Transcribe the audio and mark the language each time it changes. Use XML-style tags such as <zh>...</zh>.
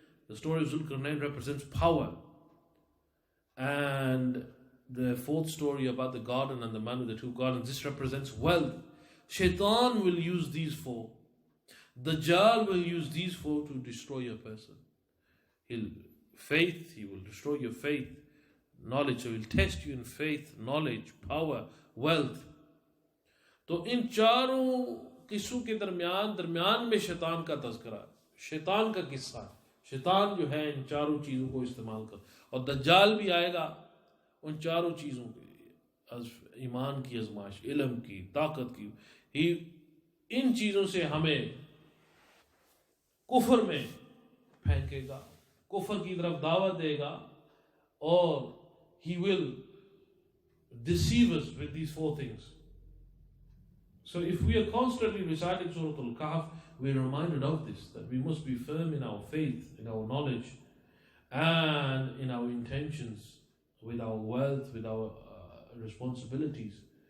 <en>The story of Zulkarnain represents power. And the 4th story about the garden and the man with the 2 gardens, this represents wealth. Shaitan will use these 4. Dajjal will use these 4 to destroy a person. He will destroy your faith. Knowledge, so he'll test you in faith, knowledge, power, wealth.</en> <hi>तो इन चारों किस्सों के दरमियान में शैतान का तज़किरा, शैतान का किस्सा, शैतान जो है इन चारों चीज़ों को इस्तेमाल कर। और दज्जाल भी आएगा उन चारों चीज़ों के, ईमान की आजमाइश, इल्म की, ताकत की। इन चीज़ों से हमें कुफर में फेंकेगा, कुफर की तरफ दावत देगा, और</hi> <en>he will deceive us with these 4 things. So if we are constantly reciting Surah Al-Kahf, we are reminded of this, that we must be firm in our faith, in our knowledge, and in our intentions, with our wealth, with our responsibilities.</en>